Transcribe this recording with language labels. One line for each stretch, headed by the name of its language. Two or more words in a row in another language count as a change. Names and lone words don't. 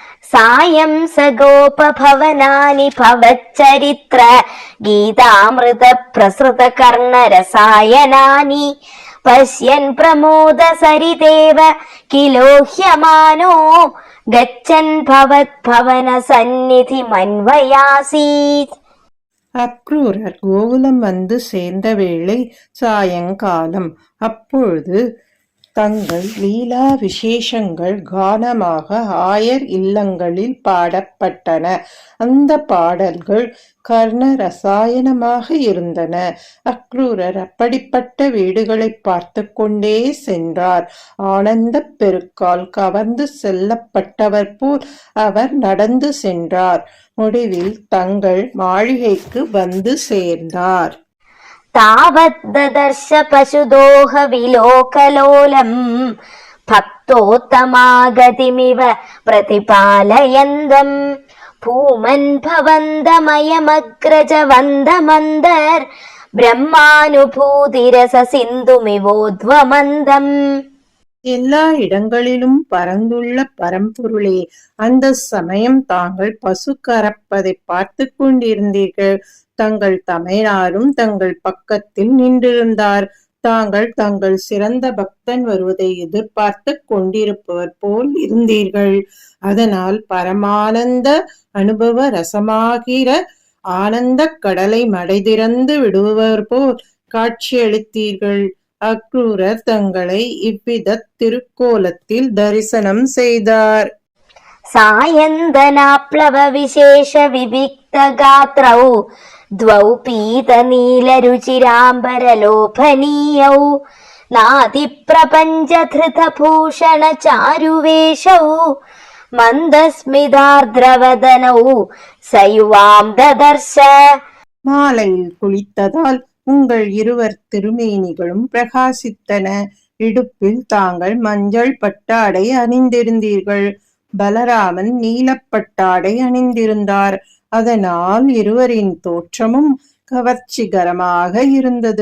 Sanskrit: सायं स गोपभवनानि भवच्चरित्र गीतामृत प्रसृत कर्णरसायनानि पश्यन् प्रमोदसरितेव किलोह्यमानो गच्छन् भवद्भवन सन्निधिमन्वयासीत्.
Tamil: அக்ரூரர் கோகுலம் வந்து சேர்ந்த வேளை சாயங்காலம். அப்பொழுது தங்கள் லீலா விசேஷங்கள் கானமாக ஆயர் இல்லங்களில் பாடப்பட்டன. அந்த பாடல்கள் கர்ண ரசாயனமாக இருந்தன. அக்ரூரர் அப்படிப்பட்ட வீடுகளை பார்த்து கொண்டே சென்றார். ஆனந்த பெருக்கால் கவர்ந்து செல்லப்பட்டவர் போல் அவர் நடந்து சென்றார். முடிவில் தங்கள் மாளிகைக்கு வந்து சேர்ந்தார்.
Sanskrit: तावद्ददर्श पशुदोह विलोकलोलम् भक्तोत्तमागतिमिव प्रतिपालयन्दम् भूमन् भवन्दमयमग्रज वन्दमन्दर् ब्रह्मानुभूतिरस सिन्धुमिवोद्वमन्दम्.
Tamil: எல்லா இடங்களிலும் பரந்துள்ள பரம்பொருளே, அந்த சமயம் தாங்கள் பசு கறப்பதை பார்த்து கொண்டிருந்தீர்கள். தங்கள் தமையனாரும் தங்கள் பக்கத்தில் நின்றிருந்தார். தாங்கள் தங்கள் சிறந்த பக்தன் வருவதை எதிர்பார்த்து கொண்டிருப்பவர் போல் இருந்தீர்கள். அதனால் பரமானந்த அனுபவ ரசமாகிற ஆனந்த கடலை மடைதிறந்து விடுபவர் போல் காட்சியளித்தீர்கள். அக்ரூரர் தங்களை இவ்வித திருக்கோலத்தில் தரிசனம் செய்தார்.
Sanskrit: सायन्दनाप्लव विशेष विविक्त गात्रौ द्वौ पीत नीलरुचिराम्बरलोभनीयौ नातिप्रपञ्च धृतभूषण चारुवेशौ मन्दस्मितार्द्रवदनौ सयुवां ददर्श.
Tamil: மாலையில் குளித்ததால் உங்கள் இருவர் திருமேனிகளும் பிரகாசித்தன. இடுப்பில் தாங்கள் மஞ்சள் பட்டாடை அணிந்திருந்தீர்கள். பலராமன் நீலப்பட்டாடை அணிந்திருந்தார். அதனால் இருவரின் தோற்றமும் கவர்ச்சிகரமாக இருந்தது.